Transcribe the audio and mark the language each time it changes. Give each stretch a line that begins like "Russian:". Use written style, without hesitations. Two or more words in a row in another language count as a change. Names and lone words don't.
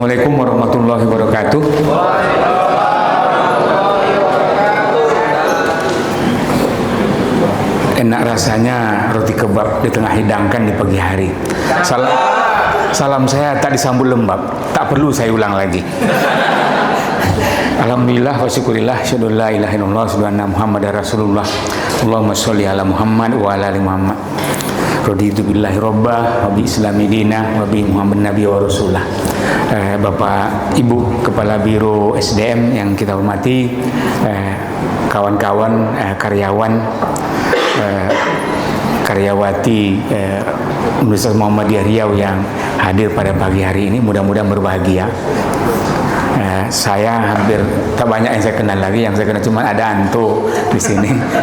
Arabic: السلام عليكم ورحمة الله وبركاته.
Indonesian: Enak rasanya roti kebab di tengah hidangkan di pagi hari. Salam saya tak disambut lembab, tak perlu saya ulang lagi.
Arabic: الحمد لله والشكر لله أشهد أن لا إله إلا الله أشهد أن محمدا رسول الله. اللهم صل على محمد وعلى آل محمد رضيت بالله ربا وبالإسلام دينا وبمحمد نبيا ورسولا.
Indonesian: Bapak Ibu Kepala Biro SDM yang kita hormati, kawan-kawan karyawan, karyawati Universitas Muhammadiyah Riau yang hadir pada pagi hari ini, mudah-mudahan berbahagia. Saya hampir tak banyak yang saya kenal lagi, yang saya kenal cuma ada Anto di sini.